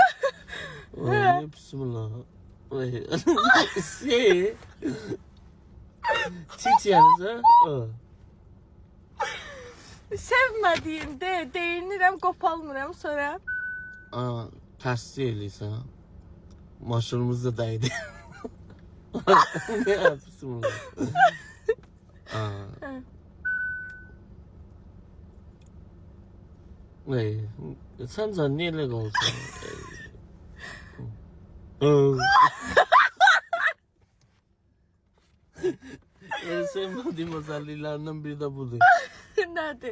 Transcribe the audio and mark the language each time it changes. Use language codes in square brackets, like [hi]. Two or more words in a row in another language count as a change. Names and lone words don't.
[az] Ay, bismillah. Çiç yalnız ha? Sevmədiyində deyinirəm, qopalmıram sonra. Tərsli eləyirsən. Maşınımız da dəydi. [tr] Ne yapıyorsun bunu? Sen niye öyle olsun? Sevmediğim özelliklerinden biri de budur.